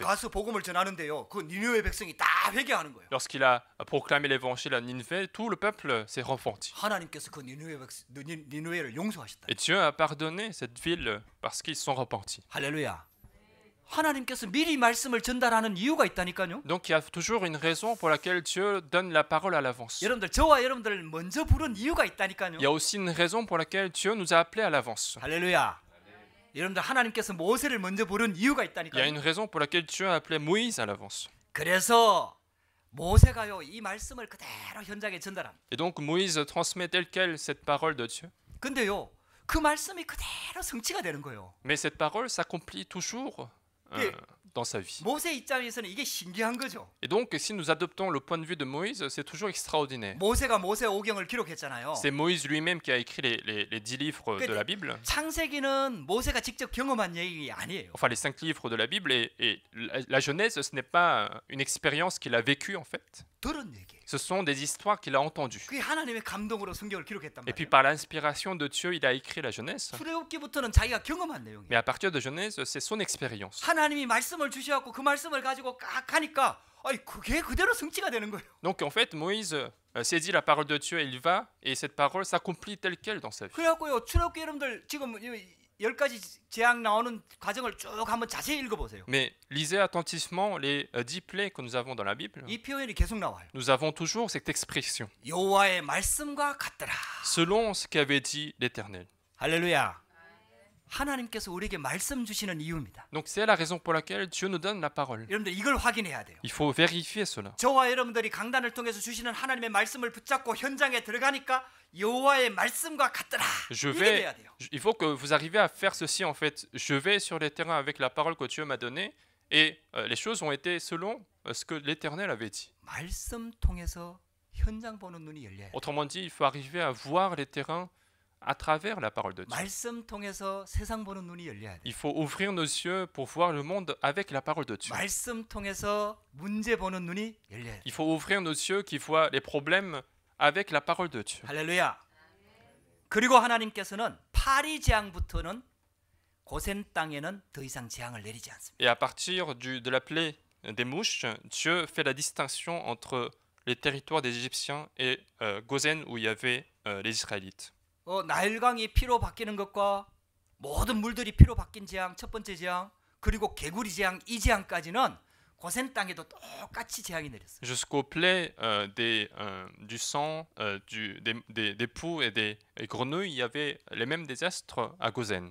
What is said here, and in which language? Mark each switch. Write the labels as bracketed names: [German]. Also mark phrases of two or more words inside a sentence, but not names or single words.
[Korean] 가서 복음을 전하는데요. 그 니느웨 백성이 다 회개하는 거예요. [French] Lorsqu'il a proclamé l'évangile à Nineveh, tout le peuple s'est repenti. [Korean] 하나님께서 그 니느웨를 용서하셨다. [French] Et Dieu a pardonné cette ville parce qu'ils sont repentis. [Korean] 할렐루야. 하나님께서 미리 말씀을 전달하는 이유가 있다니까요. [French] Donc il y a toujours une raison pour laquelle Dieu donne la parole à l'avance. [Korean] 여러분들 저와 여러분들을 먼저 부른 이유가 있다니까요. [French] Il y a aussi une raison pour laquelle Dieu nous a appelés à l'avance. [Korean] 할렐루야. 여러분들 하나님께서 모세를 먼저 부른 이유가 [French] Il y a [Korean] 있다니까요. [French] une raison pour laquelle Dieu a appelé Moïse à l'avance. [Korean] 그래서 모세가요 이 말씀을 그대로 현장에 전달합니다. [French] Et donc Moïse transmet tel quel cette parole de Dieu. [Korean] 근데요 그 말씀이 그대로 성취가 되는 거예요. [French] Mais cette parole s'accomplit toujours Et- dans sa vie. [Korean] 모세 입장에서는 이게 신기한 거죠. [French] Et donc, si nous adoptons le point de vue de Moïse, c'est toujours extraordinaire. [Korean] 모세가 모세오경을 기록했잖아요. [French] C'est Moïse lui-même qui a écrit les 10 livres de la Bible. [Korean] 창세기는 모세가 직접 경험한 얘기 아니에요. [French] Enfin, les 5 livres de la Bible et la Genèse, ce n'est pas une expérience qu'il a vécue en fait. [Korean] 들은 얘기예요. [French] Ce sont des histoires qu'il a entendues. [Korean] 그게 하나님의 감동으로 성경을 기록했단 [French] Et puis [Korean] 말이에요. [French] par l'inspiration de Dieu, il a écrit la Genèse. [Korean] 출애굽기부터는 자기가 경험한 내용이에요. [French] Mais à partir de Genèse, c'est son expérience. [Korean] 하나님이 말씀을 주셔갖고 그 말씀을 가지고 깍 하니까 아니 그게 그대로 성취가 되는 거예요. [French] Donc en fait, Moïse saisit la parole de Dieu et il va, et cette parole s'accomplit telle quelle dans sa vie. [Korean] 그래갖고요 출애굽기 여러분들 지금 10가지 재앙 나오는 과정을 쭉 한번 자세히 읽어보세요. [French] Mais lisez attentivement les 10 plaies que nous avons dans la Bible. [Korean] 이 표현이 계속 나와요. [French] Nous avons toujours cette expression. [Korean] 여호와의 말씀과 같더라. [French] Selon ce qu'avait dit l'Éternel. [Korean] 할렐루야. 하나님께서 우리에게 말씀 주시는 이유입니다. [French] Donc c'est la raison pour laquelle Dieu nous donne la parole. [Korean] 여러분들 이걸 확인해야 돼요. [French] Il faut vérifier cela. [Korean] 저와 여러분들이 강단을 통해서 주시는 하나님의 말씀을 붙잡고 현장에 들어가니까 여호와의 말씀과 같더라. [French] Je [Korean] 이게 [French] vais, [Korean] 돼야 돼요. [French] il faut que vous arriviez à faire ceci en fait. Je vais sur les terrains avec la parole que Dieu m'a donnée et les choses ont été selon ce que l'Éternel avait dit. [Korean] 말씀 통해서 현장 보는 눈이 열려야 돼요. [French] Autrement dit, il faut arriver à voir les terrains à travers la parole de Dieu. [Korean] 말씀 통해서 세상 보는 눈이 열려야 돼요. [French] Il faut ouvrir nos yeux pour voir le monde avec la parole de Dieu. [Korean] 말씀 통해서 문제 보는 눈이 열려야 돼요. [French] Il faut ouvrir nos yeux qui voient les problèmes avec la parole de Dieu. [Korean] 할렐루야. 그리고 하나님께서는 파리 재앙부터는 고센 땅에는 더 이상 재앙을 내리지 않습니다. [French] Et à partir de la plaie des mouches, Dieu fait la distinction entre les territoires des Égyptiens et Gozen où il y avait les Israélites. [Korean] 나일강이 피로 바뀌는 것과 모든 물들이 피로 바뀐 재앙 첫 번째 재앙 그리고 개구리 재앙 이 재앙까지는 고센 땅에도 똑같이 재앙이 내렸어요. [French] Jusqu'aux plaies du sang, des poux et des grenouilles, il y avait les mêmes désastres à Gozen.